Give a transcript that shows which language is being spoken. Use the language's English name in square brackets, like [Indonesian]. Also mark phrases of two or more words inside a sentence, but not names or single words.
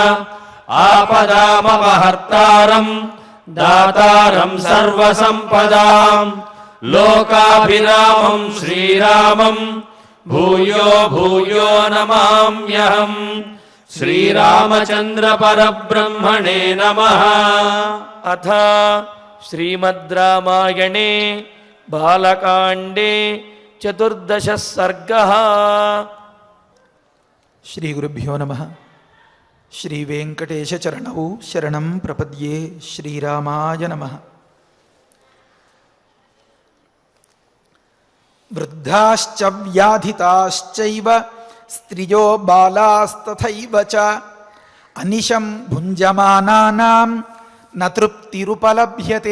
[Sanskrit] आपदामपहर्तारम् दातारम् सर्वसम्पदाम् लोकाभिरामम् श्रीरामम् भूयो भूयो नमाम्यहम् श्रीरामचन्द्र परब्रह्मणे नमः। अथ श्रीमद् रामायणे बालकाण्डे चतुर्दशः सर्गः। శ్రీ గురుభ్యో నమః. శ్రీ వెంకటేశ చరణౌ శరణం ప్రపద్యే. శ్రీరామాయ నమః. వృద్ధాశ్చ వ్యాధితాశ్చైవ స్త్రియో బాలాస్తథైవ చ అనిశం భుంజమానానాం న తృప్తిరుపలభ్యతే.